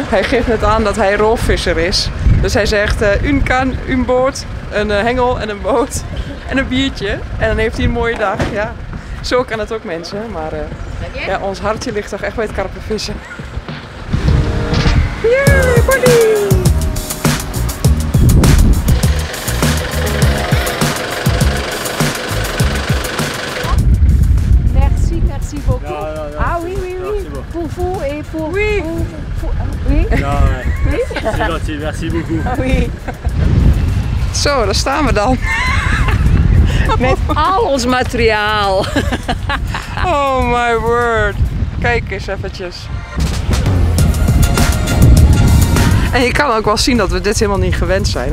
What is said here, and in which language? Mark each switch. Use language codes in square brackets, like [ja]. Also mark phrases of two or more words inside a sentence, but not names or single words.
[nl] Hij geeft net aan dat hij roofvisser is. Dus hij zegt een kan, een boot, een hengel en een boot en een biertje. En dan heeft hij een mooie dag. Ja, zo kan het ook mensen. Maar ja, ons hartje ligt toch echt bij het karpenvissen. [en] Yay, party! [fr] Merci beaucoup. Ah oui, oui, oui. Pour vous et pour Oui. Oui. Ja, c'est gentil, merci beaucoup. Ah oui. [nl] Zo, daar staan we dan. Met al ons materiaal. [en] Oh my word. [nl] Kijk eens eventjes. En je kan ook wel zien dat we dit helemaal niet gewend zijn.